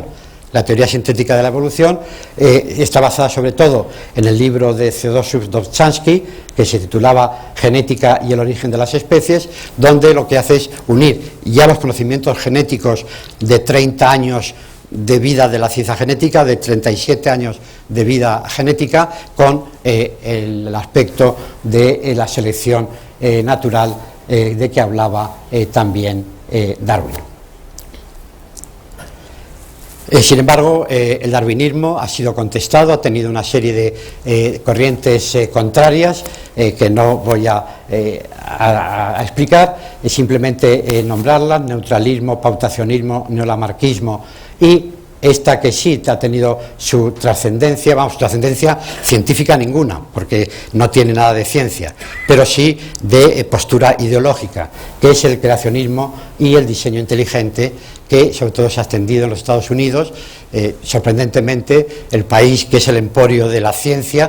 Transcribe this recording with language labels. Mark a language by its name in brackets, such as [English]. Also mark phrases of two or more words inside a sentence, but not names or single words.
[Spanish] La teoría sintética de la evolución está basada sobre todo en el libro de Theodosius Dobzhansky, que se titulaba Genética y el origen de las especies, donde lo que hace es unir ya los conocimientos genéticos de 30 años de vida de la ciencia genética, de 37 años de vida genética, con el aspecto de la selección natural de que hablaba también Darwin. Sin embargo, el darwinismo ha sido contestado, ha tenido una serie de corrientes contrarias que no voy a explicar, simplemente nombrarlas: neutralismo, pautacionismo, neolamarquismo, y esta que sí ha tenido su trascendencia, trascendencia científica ninguna, porque no tiene nada de ciencia, pero sí de postura ideológica, que es el creacionismo y el diseño inteligente, que sobre todo se ha extendido en los Estados Unidos, sorprendentemente, el país que es el emporio de la ciencia.